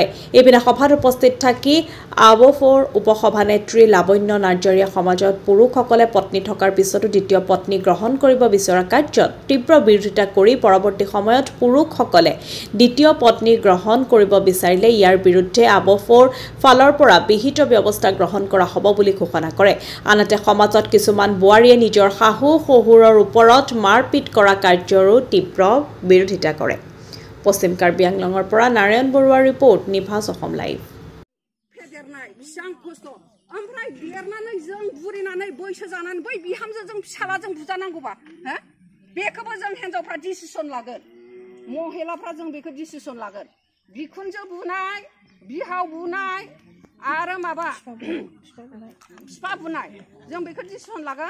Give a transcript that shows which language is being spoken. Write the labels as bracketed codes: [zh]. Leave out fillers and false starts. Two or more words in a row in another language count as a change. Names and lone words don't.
[as] এইপিনে সভাত উপস্থিত থাকি আবফৰ উপসভানেত্ৰী লাবণ্য নাৰ্জাৰীয়ে সমাজত পুৰুষসকলে পত্নী থকাৰ পিছতো দ্বিতীয় পত্নী গ্ৰহণ কৰিব বিচৰা কাৰ্যত তীব্ৰ বিৰোধিতা কৰি পৰৱৰ্তী সময়ত পুৰুষসকলে দ্বিতীয় পত্নী গ্ৰহণ কৰিব বিচাৰিলে ইয়াৰ বিৰুদ্ধে আবফৰ ফালৰ পৰা বিহিত ব্যৱস্থা গ্ৰহণ কৰা হ'ব বুলি ঘোষণা কৰে। আনহাতে সমাজত কিছুমান বোৱাৰীয়ে নিজৰ শাহু-শহুৰৰ ওপৰত মাৰপিট কৰা কাৰ্যৰো তীব্ৰ বিৰোধিতা কৰে। পশ্চিম কাৰ্বি আংলঙৰ পৰা নাৰায়ণ বৰুৱাৰ ৰিপৰ্ট, নিভাজ অসম লাইভ। [brx] ओमफ्राय देरनानै जों बुरिनानै बैसो जानानै बै बिहामजोजों फिसालाजों बुजानांगौबा बेखौबो जों हिनजावफ्रा डिसिसन लागोन, महिलाफ्रा जों बेखौ डिसिसन लागोन। बिखुनजो बुनाय, बिहाव बुनाय आरो माबा बिफा बुनाय जों बेखौ डिसिसन लागोन।